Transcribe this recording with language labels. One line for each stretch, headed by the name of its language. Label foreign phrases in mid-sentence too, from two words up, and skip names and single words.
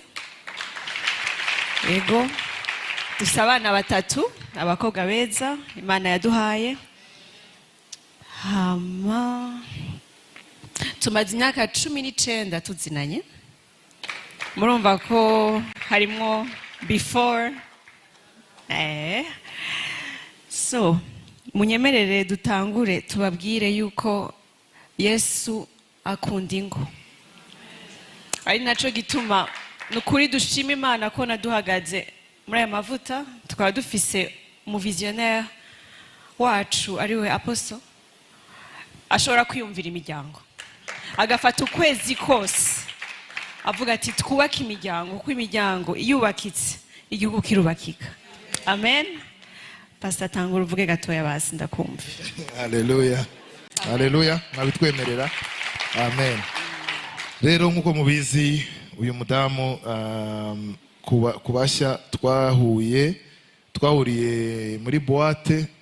Rundi: Yego, dufite abana 3, abakobwa beza Imana yaduhaye. Tumaze imyaka 19 tuzinanye. Murumva ko harimo before. So munyemerere dutangure tubabwire yuko Yesu akunda ingo. Ari naco gituma nukuri dushima Imana ko naduhagaze muri aya mavuta, tukaba dufise mu visionnaire wacu ariwe Apostle, ashobora kwiyumvira imiryango agafata ukwezi kose avuga ati twubake imiryango, kuko imiryango iyubakitse igihugu kirubakika. Amen. Pastor tangura uvuge gatoya basi ndakumva. Haleluya. Haleluya. Nabitwemerera. Amen. Rero nkuko mubizi uyu mudamu kubashya twahuriye muri boîte.